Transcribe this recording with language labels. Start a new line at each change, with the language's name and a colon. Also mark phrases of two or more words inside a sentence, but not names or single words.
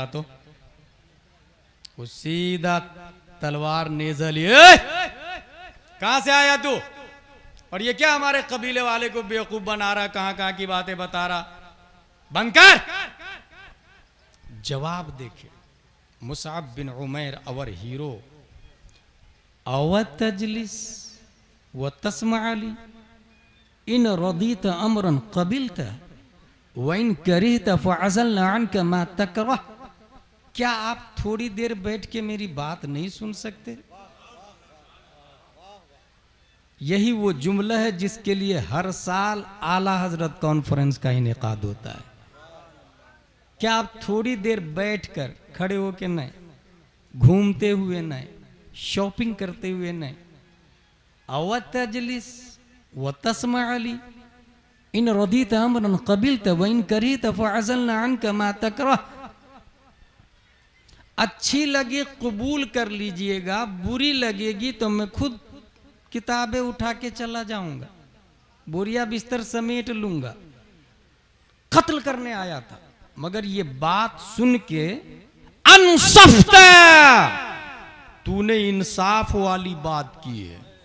Hindi: तो वो सीधा तलवार नेज़ा लिए, कहां से आया तू, और ये क्या हमारे कबीले वाले को बेवकूफ बना रहा, कहां कहां की बातें बता रहा, बंद कर। जवाब देखे
Arabic: मुसअब बिन उमैर
English: our hero,
Arabic: أو تجلس وتسمع علي إن رضيت أمراً قبلت وإن كرهت فأعزلنا عنك ما تكره.
Hindi: क्या आप थोड़ी देर बैठ के मेरी बात नहीं सुन सकते? यही वो जुमला है जिसके लिए हर साल आला हजरत कॉन्फ्रेंस का इनेकाद होता है। क्या आप थोड़ी देर बैठकर, खड़े होके नहीं, घूमते हुए नहीं, शॉपिंग करते हुए नहीं,
Arabic: أو تجلس وتسمع علي إن رضيت أمراً قبلت وإن كرهت فأعزلنا عنك ما تكره.
Hindi: अच्छी लगे कबूल कर लीजिएगा, बुरी लगेगी तो मैं खुद किताबें उठा के चला जाऊंगा, बोरिया बिस्तर समेट लूंगा। कत्ल करने आया था, मगर ये बात सुन के अनसफ्ता, तूने इंसाफ वाली बात की है।